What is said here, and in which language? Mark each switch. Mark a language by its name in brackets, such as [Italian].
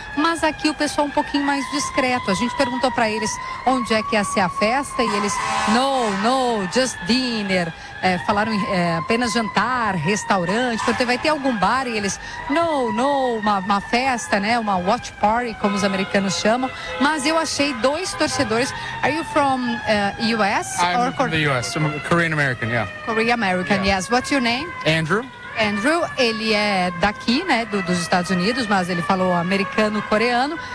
[Portuguese] Mas aqui o pessoal um pouquinho mais discreto, a gente perguntou para eles onde é que ia ser a festa e eles, no, [English] just dinner. [Portuguese] É, falaram apenas jantar, restaurante, porque vai ter algum bar e eles, no, uma festa, né, uma watch party, como os americanos chamam. Mas eu achei dois torcedores. [English] Are you from US? I'm or from the US, I'm Korean American, yeah. Korean American, yeah. Yes. What's your name? Andrew. [Portuguese] Andrew, ele é daqui, né, dos Estados Unidos, mas ele falou americano-coreano.